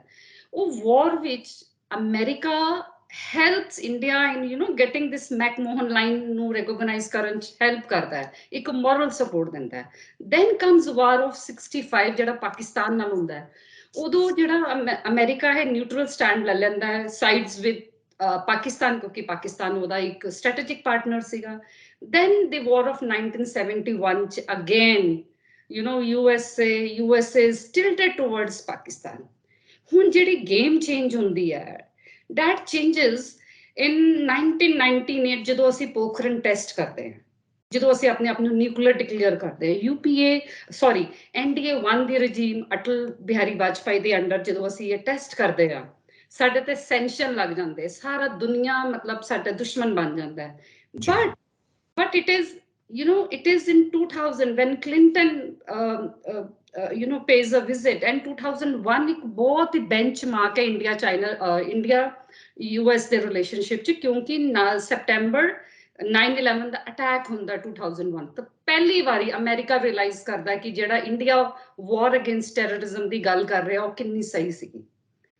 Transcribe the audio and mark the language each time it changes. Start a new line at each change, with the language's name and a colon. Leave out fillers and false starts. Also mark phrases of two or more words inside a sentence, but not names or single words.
Punjabi: ਉਹ ਵਾਰ ਵਿੱਚ
English: America helps India in getting this
Punjabi: ਮੈਕਮੋਹਨ ਲਾਈਨ ਨੂੰ ਰੈਕੋਗਨਾਈਜ਼ ਕਰਨ 'ਚ ਹੈਲਪ ਕਰਦਾ ਹੈ, ਇੱਕ
English: moral support
Punjabi: ਦਿੰਦਾ ਹੈ।
English: Then comes war of 65
Punjabi: ਜਿਹੜਾ ਪਾਕਿਸਤਾਨ ਨਾਲ ਹੁੰਦਾ ਹੈ। ਉਦੋਂ ਜਿਹੜਾ ਅਮਰੀਕਾ ਹੈ
English: neutral stand
Punjabi: ਲੈ ਲੈਂਦਾ ਹੈ
English: sides with Pakistan,
Punjabi: ਕਿਉਂਕਿ ਪਾਕਿਸਤਾਨ ਉਹਦਾ ਇੱਕ
English: strategic partner
Punjabi: ਸੀਗਾ।
English: Then the war of 1971 ਚ again USA is tilted towards Pakistan.
Punjabi: ਹੁਣ ਜਿਹੜੀ
English: game change
Punjabi: ਹੁੰਦੀ ਹੈ
English: that changes in 1998
Punjabi: ਜਦੋਂ ਅਸੀਂ ਪੋਖਰਨ ਟੈਸਟ ਕਰਦੇ ਹਾਂ, ਜਦੋਂ ਅਸੀਂ ਆਪਣੇ ਆਪ ਨੂੰ ਨਿਊਕਲੀਅਰ ਡਿਕਲੇਅਰ ਕਰਦੇ ਹਾਂ। NDA 1 ਦੀ ਰਜੀਮ ਅਟਲ ਬਿਹਾਰੀ ਵਾਜਪਾਈ ਦੇ ਅੰਡਰ ਜਦੋਂ ਅਸੀਂ ਇਹ ਟੈਸਟ ਕਰਦੇ ਹਾਂ ਸਾਡੇ ਤੇ ਸੈਂਕਸ਼ਨ ਲੱਗ ਜਾਂਦੇ, ਸਾਰਾ ਦੁਨੀਆ ਮਤਲਬ ਸਾਡਾ ਦੁਸ਼ਮਣ ਬਣ ਜਾਂਦਾ ਹੈ।
English: but it is in 2000 when Clinton pays a visit, and 2001
Punjabi: ਇੱਕ ਬਹੁਤ ਹੀ benchmark ਹੈ ਇੰਡੀਆ US ਦੇ ਰਿਲੇਸ਼ਨਸ਼ਿਪ 'ਚ, ਕਿਉਂਕਿ ਸੈਪਟੈਂਬਰ 9/11 ਦਾ ਅਟੈਕ ਹੁੰਦਾ 2001 ਤਾਂ ਪਹਿਲੀ ਵਾਰੀ ਅਮਰੀਕਾ ਰਿਅਲਾਈਜ਼ ਕਰਦਾ ਕਿ ਜਿਹੜਾ ਇੰਡੀਆ
English: war against terrorism
Punjabi: ਦੀ ਗੱਲ ਕਰ ਰਿਹਾ ਉਹ ਕਿੰਨੀ ਸਹੀ ਸੀਗੀ।